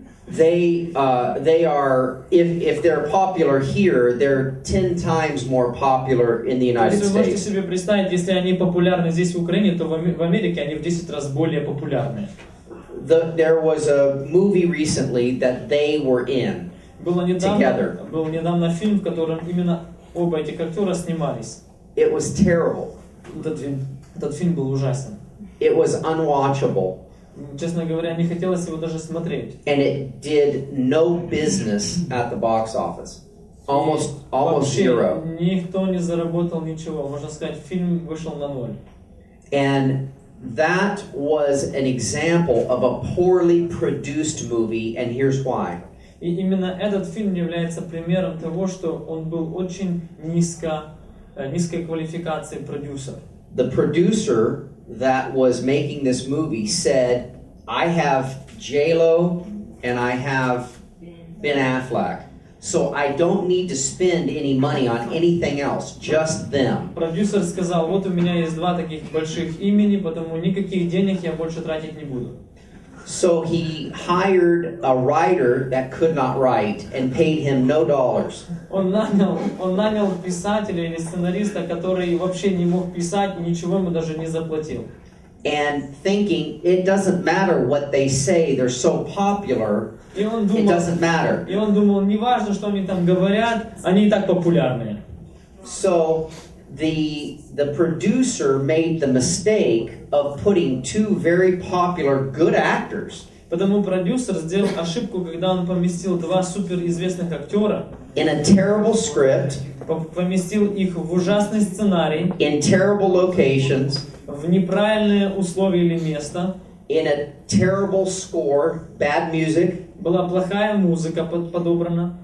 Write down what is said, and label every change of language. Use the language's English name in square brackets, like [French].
[English] They are, if they're popular here, they're 10 times more popular in the United [Russian] Если вы можете [English] States. [Russian] себе представить, если они популярны здесь в Украине, то в Америке они в 10 раз более популярны. [English] There was a movie recently that they were in together. [Russian] Был недавно фильм, в котором именно оба этих актера снимались. [English] It was terrible. [Russian] Этот фильм был ужасен. [English] It was unwatchable. [Russian] Честно говоря, не хотелось его даже смотреть. [English] And it did no business at the box office. Almost [Russian] Вообще [English] zero. [Russian] никто не заработал ничего. Можно сказать, фильм вышел на ноль. [English] And that was an example of a poorly produced movie, and here's why. [Russian] И именно этот фильм является примером того, что он был очень низкой квалификации продюсер. [English] The producer that was making this movie said, I have J-Lo and I have Ben Affleck, so I don't need to spend any money on anything else, just them. [Russian] Продюсер сказал, вот у меня есть два таких больших имени, потому никаких денег я больше тратить не буду. [English] So he hired a writer that could not write and paid him no dollars. [Russian] Он нанял писателя или сценариста, который вообще не мог писать, и ничего ему даже не заплатил. [English] And thinking, it doesn't matter what they say, they're so popular, [Russian] И он [English] it doesn't matter. [Russian] думал, не важно, что они там говорят, они и так популярные. [English] So the producer made the mistake of putting two very popular good actors [Russian] Потому продюсер сделал ошибку, когда он поместил два суперизвестных актера, [English] in a terrible script, [Russian] поместил их в ужасный сценарий, [English] in terrible locations, [Russian] в неправильные условия или место, [English] in a terrible score, bad music, [Russian] была плохая музыка подобрана,